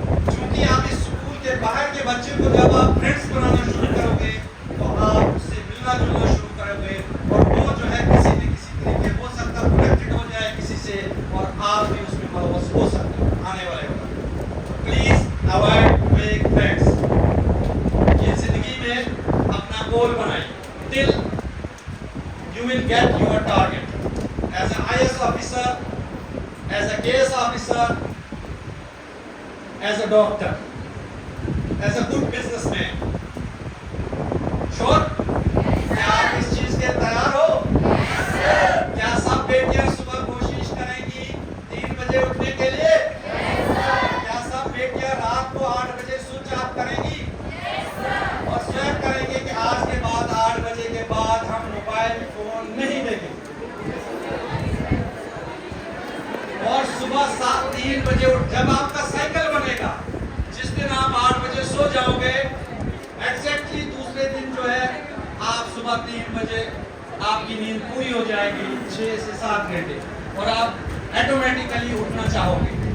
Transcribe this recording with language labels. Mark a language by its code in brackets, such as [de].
[hi] क्योंकि आप इस स्कूल के बाहर के बच्चे को जब आप फ्रेंड्स बनाना शुरू करोगे तो आप उससे मिलना जुलना शुरू करोगे, और वो जो है किसी न किसी तरीके हो सकता है कनेक्टेड हो जाए किसी से, और आप भी उसमें मुलव्वस हो सकते हो आने वाले वक्त। [en] Please avoid make friends. [hi] ये जिंदगी में अपना गोल बनाइए [en] Till you will get your target as an IAS officer, as a KS officer, as a doctor, as a good businessman. Sure? [hi] क्या आप इस चीज के तैयार हो? क्या सब बेटियां सुबह कोशिश करेंगी 3 बजे उठने के लिए? क्या सब बेटियां रात को 8 बजे स्विच ऑफ करेंगी? और स्वयं करेंगे कि आज के बाद 8 बजे के बाद हम मोबाइल फोन नहीं देखेंगे, और सुबह 3 बजे उठ, जब आपका साइकिल बनेगा, जिस दिन आप 8 बजे सो जाओगे, एग्जैक्टली दूसरे दिन जो है आप सुबह 3 बजे आपकी नींद पूरी हो जाएगी 6 से 7 घंटे, और आप ऑटोमेटिकली उठना चाहोगे।